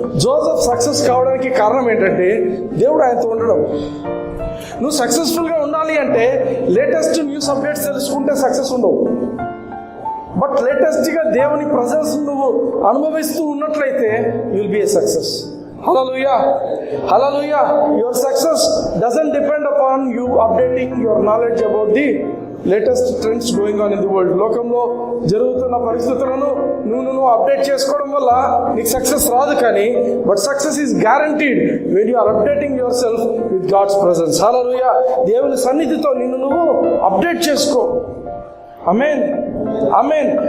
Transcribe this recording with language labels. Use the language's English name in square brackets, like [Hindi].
[Telugu] Joseph success కావడానికి కారణం ఏంటంటే దేవుడు ఆయనతో ఉండడం. నువ్వు సక్సెస్ఫుల్గా ఉండాలి అంటే లేటెస్ట్ న్యూస్ అప్డేట్స్ తెలుసుకుంటే సక్సెస్ ఉండవు. బట్ లేటెస్ట్గా దేవుని ప్రజెన్స్ నువ్వు అనుభవిస్తూ ఉన్నట్లయితే [English] You will be a success. Hallelujah. Hallelujah. Your success doesn't depend upon you updating your knowledge about the latest trends going on in the world. [Telugu] లోకంలో జరుగుతున్న పరిస్థితులను నువ్వు అప్డేట్ చేసుకోవడం వల్ల నీకు సక్సెస్ రాదు. [English] కానీ but success is guaranteed when you are updating yourself with God's presence. Hallelujah. [Telugu] దేవుని సన్నిధితో నువ్వు అప్డేట్ చేసుకో. ఆమేన్, ఆమేన్.